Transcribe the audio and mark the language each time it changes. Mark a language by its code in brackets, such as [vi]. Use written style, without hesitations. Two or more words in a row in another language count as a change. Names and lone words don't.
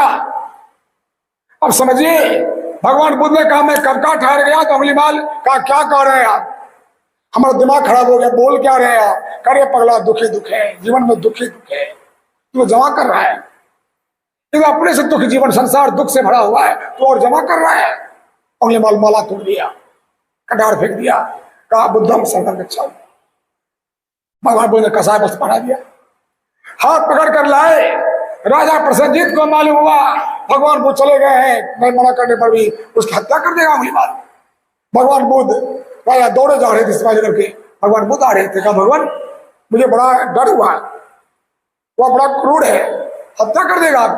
[hi] अब समझिए, भगवान बुद्ध ने कहा मैं कब का ठहर गया, तो अंगुलीमाल कहा क्या कह रहे हैं आप, हमारा दिमाग खराब हो गया, बोल क्या रहे हैं आप। करे पगला दुखी दुख है, जीवन में दुखी दुख है, तो जमा कर रहा है, तो अपने से दुख, जीवन संसार दुख से भरा हुआ है, तो और जमा कर रहा है। अंगुलीमाल माला तोड़ दिया, कटार फेंक दिया, कहा [pi] बुद्धम शरणं गच्छामि। [hi] भगवान बुद्ध ने कसाय वस्त्र पहना दिया, हाथ पकड़ कर लाए। राजा प्रसेनजीत को मालूम हुआ भगवान बुद्ध चले गए हैं, मैं मना करने पर भी उसकी हत्या कर देगा अंगुलीमाल। भगवान बुद्ध, राजा दौड़े जा रहे थे सिपाही करके, भगवान बुद्ध आ रहे थे, कहा भगवान मुझे बड़ा डर हुआ, वह बड़ा क्रूर है, हत्या कर देगा आपका।